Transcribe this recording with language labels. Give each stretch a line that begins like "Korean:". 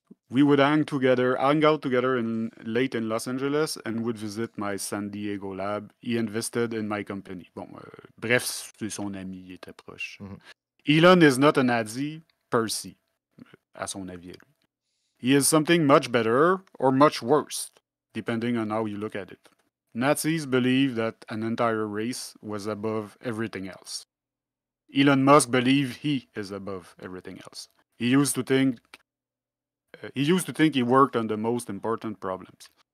English: We would hang out together late in Los Angeles and would visit my San Diego lab. He invested in my company.
French: Bon, bref, c'est son ami, il était proche.
English: Elon is not a Nazi per se,
French: à son avis.
English: He is something much better or much worse, depending on how you look at it. Nazis believe that an entire race was above everything else. Elon Musk believes he is above everything else. He used to think he worked on the most important problems.